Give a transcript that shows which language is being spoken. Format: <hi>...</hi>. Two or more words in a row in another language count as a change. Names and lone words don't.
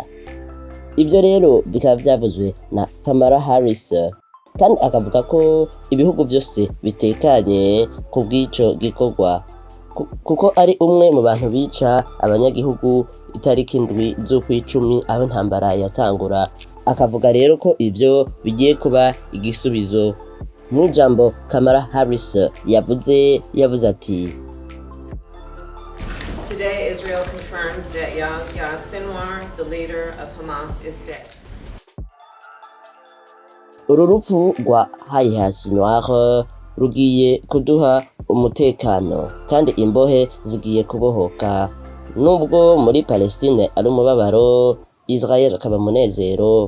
<rn>Ibyo rero bikaba byavuzwe na Kamala Harris kandi akavuga ko ibihugu byose bitekanye ku bw'ico gikorwa kuko ari umwe mu bantu bica abanyagihugu itariki 7 z'ukwicumi aho intambara yatangura. Akavuga rero ko ibyo bigiye kuba igisubizo. Mu ijambo Kamala Harris yavuze ati,</rn> <en>Today, Israel confirmed that Yahya Sinwar, the leader of Hamas, is dead.</en> <rn>Uru rupfu rwa Yahya Sinwar rugiye kuduha umutekano kandi imbohe zigiye kubohoka. Nubwo muri Palestine ari umubabaro, Israel akaba munezero.</rn>